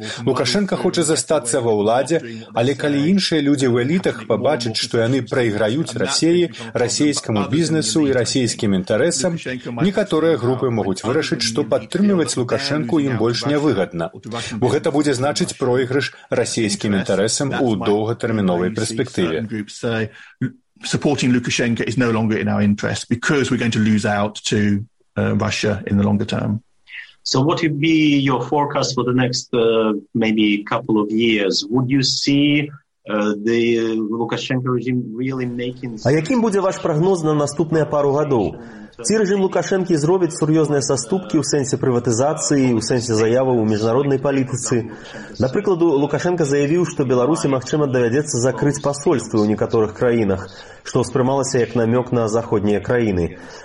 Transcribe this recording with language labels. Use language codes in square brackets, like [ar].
[be] Лукашэнка хоча застацца ва ўладзе, але калі іншыя людзі ў элітах пабачаць, што яны прайграюць Расіі, расійскаму бізнесу і расійскім інтарэсам, некаторыя групы могуць вырашыць, што падтрымліваць Лукашэнку ім больш не выгадна. Бо гэта будзе значыць пройгрыш расійскім інтарэсам у доўгатэрміновай перспектыве. [en] Supporting Lukashenko is no longer in our interest because we're going to lose out to Russia in the longer term. So what would be your forecast for the next maybe couple of years? Would you see the Lukashenko regime really making... [be] А якім будзе ваш прагноз на наступныя пару гадоў? Ці рэжым Лукашэнкі зробіць сур'ёзныя саступкі ў сэнсе прыватызацыі, ў сэнсе заявы ў міжнароднай палітыцы? Напрыкладу, Лукашэнка заявіў, што Беларусі, магчыма, давядзецца закрыць пасольствы ў некаторых краінах, што ўспрымалася як намёк на заходнія краіны.